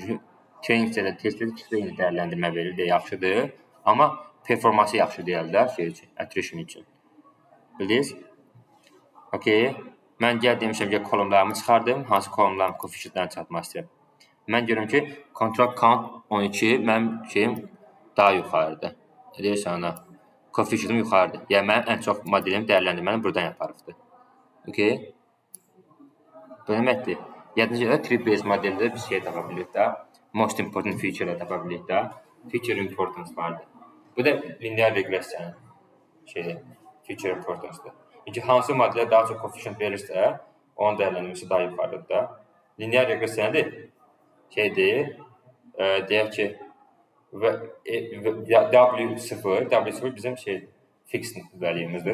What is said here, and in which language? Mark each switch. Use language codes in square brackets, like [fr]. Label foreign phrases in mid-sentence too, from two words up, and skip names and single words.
[az] Çünki training testləri eyni dəyərləndirmə verir də yaxşıdır. Amma performansı yaxşı deyil də şey üçün, attrition üçün. Bildiniz? Okay. Mən demişəm ki, kolumlarımı çıxardım. Hansı kolumlarım coefficientlərini çatmaq istəyirəm. Mən görürüm ki, [en] contract count 12, [az] mənim şeyim daha yuxarıdır. Deyirsən ana, coefficientim yuxarıdır. Yəni mənim ən çox modelim dəyərləndirməni buradan yaparıbdır. Okay. Bu deməkdir. Yadınızda tree-based modeldə bir şey tapa bilirik də. [en] Most important feature [az] tapa bilirik də. [en] Feature importance vardır. [az] Bu da linear regressiyanın şeydir. [en] Feature importance'dır. [az] Çünki hansı modelə daha çox coefficient verirsə, onun dəyərləndirməsi daha yuxarıdır da. Linear regressiya nədir? Şeydir, deyək ki, W0 bizim şeydir, [en] fixed value'muzdur.